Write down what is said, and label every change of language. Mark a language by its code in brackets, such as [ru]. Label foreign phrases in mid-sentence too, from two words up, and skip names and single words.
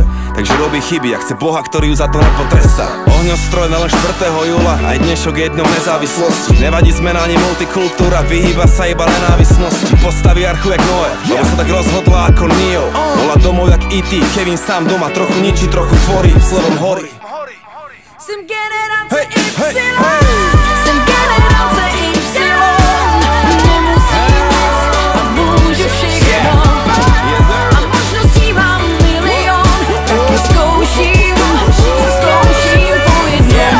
[sk] Takže robí chyby a chce Boha, ktorý ju za to nepotrestá. Ohňostroj len 4. júla, aj dnešok je dňom nezávislosti. Nevadí zmena ani multikultúra, vyhýba sa iba nenávistnosti. Postaví archu jak Noé, lebo sa tak rozhodla ako Neo. Bola domov jak E.T., Kevin sám doma trochu ničí, trochu tvorí, slovom horí. [cs] Jsem generace Y, jsem generace Y, nemusím nic a můžu všechno. A možností mám milion, taky zkouším po jednom.